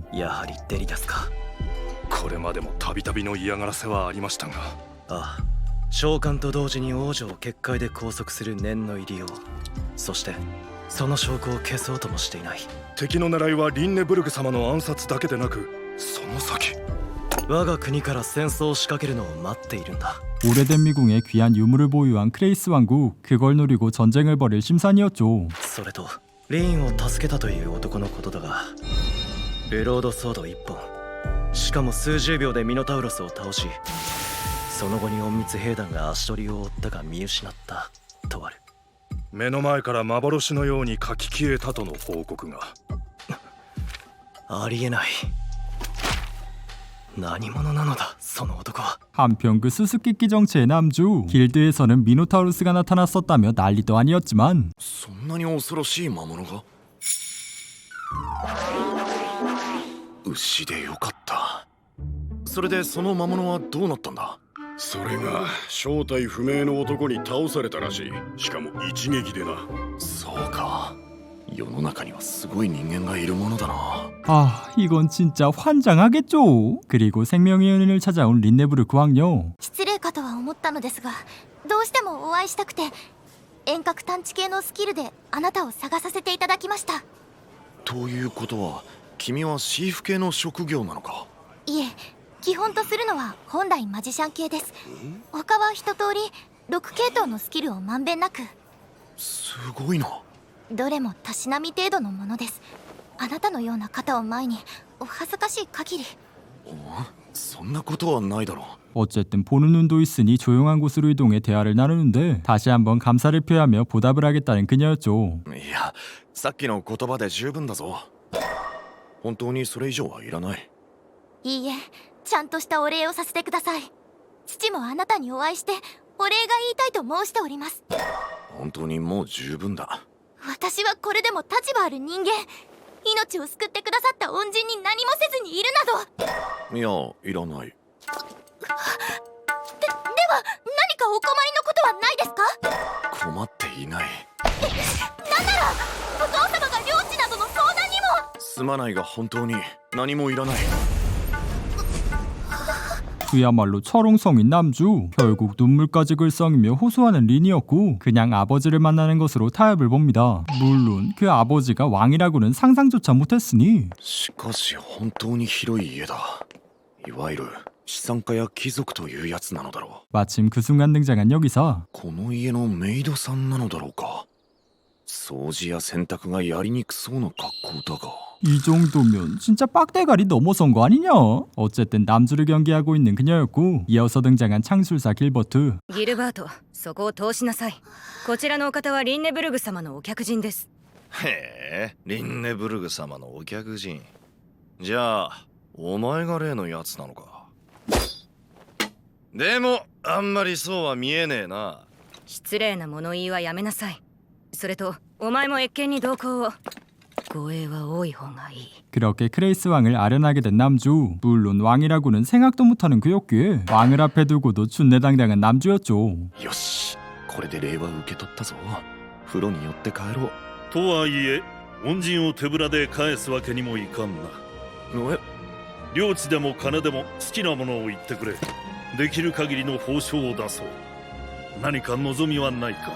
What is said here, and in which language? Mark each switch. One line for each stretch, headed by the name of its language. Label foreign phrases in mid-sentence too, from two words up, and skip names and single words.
Japanese: やはりデリダスか。これまでもたびたびの嫌がらせはありましたが、ああ、召喚と同時に王女を結界で拘束する念の入りよう。そしてその証拠を消そうともしていない。敵の狙いはリンネブルグ様の暗殺だけでなく、その先。我が国から戦争を仕掛けるのを待っているんだ。
Korean: 오래된 미궁에 귀한 유물을 보유한 크레이스 왕국, 그걸 노리고 전쟁을 벌일 심산이었죠.
Japanese: それとリンを助けたという男のことだが、ブロードソード1本、しかも数十秒でミノタウロスを倒し、その後に隠密兵団が足取りを追ったが見失ったとある。目の前から幻のように書き消えたとの報告が。ありえない。何者なのだその男は。
Korean: 한편 그 수수께끼 정체의 남주, 길드에서는 미노타우루스가 나타났었다며 난리도 아니었지만
Japanese: そんなに恐ろしい魔物が。牛でよかった。それでその魔物はどうなったんだ。それが正体不明の男に倒されたらしい。しかも一撃でな。そうか。世の中にはすごい人間がいるものだな。
Korean: 아, 이건 진짜 환장하겠죠. 그리고 생명의 은인을 찾아온 린네브르크 왕녀.
Japanese: 失礼かとは思ったのですが、どうしてもお会いしたくて遠隔探知系のスキルであなたを探させていただきました。ということは、君はシーフ系の職業なのか。いえ、基本とするのは本来マジシャン系です。他は一通り6系統のスキルをまんべんなく。すごいな。どれもたしなみ程度のものです。あなたのような方を前にお恥ずかしい限り。そんなことはないだろう。
Korean: 어쨌든 보는 눈도 있으니 조용한 곳으로 이동해 대화를 나누는데 다시 한번 감사를 표하며 보답을 하겠다는 그녀였죠.
Japanese: いや、さっきの言葉で十分だぞ。本当にそれ以上はいらない。いいえ、ちゃんとしたお礼をさせてください。父もあなたにお会いしてお礼が言いたいと申しております。本当にもう十分だ。私はこれでも立場ある人間、命を救ってくださった恩人に何もせずにいるなど。いや、いらない。では何かお困りのことはないですか。困っていない。なんならお父様が領地などの相談にも。すまないが本当に何もいらない。
Korean: 그야말로 철옹성인 남주, 결국 눈물까지 글썽이며 호소하는 린이었고 그냥 아버지를 만나는 것으로 타협을 봅니다. 물론 그 아버지가 왕이라고는 상상조차 못했으니.
Japanese: しかし本当に広い家だ。いわゆる資産家や貴族というやつなのだろう。
Korean: 마침 그 순간 등장한 여기사.
Japanese: この家のメイドさんなのだろうか。掃除や洗濯がやりにくそうな格好だが。
Korean: 이 정도면 진짜 빡대가리 넘어선 거 아니냐? 어쨌든 남주를 경계하고 있는 그녀였고 이어서 등장한 창술사 길버트.
Japanese: ギルバート、そこを通しなさい。こちらのお方はリンネブルグ様のお客人です。へえ、リンネブルグ様のお客人。じゃあお前が例のやつなのか。でもあんまりそうは見えねえな。失礼な物言いはやめなさい。それとお前も謁見に同行を。護衛は多い方がいい。
Korean: 그렇게 크레이스 왕을 아련하게 된 남주. 물론 왕이라고는 생각도 못하는 그였기에 왕을 앞에 두고도 준내당당한 남주였죠.
Japanese: よし、これで礼は受け取ったぞ。風呂に寄って帰ろう。とはいえ恩人を手ぶらで返すわけにもいかんな。領地でも金でも好きなものを言ってくれ。できる限りの報奨を出そう。何か望みはないか。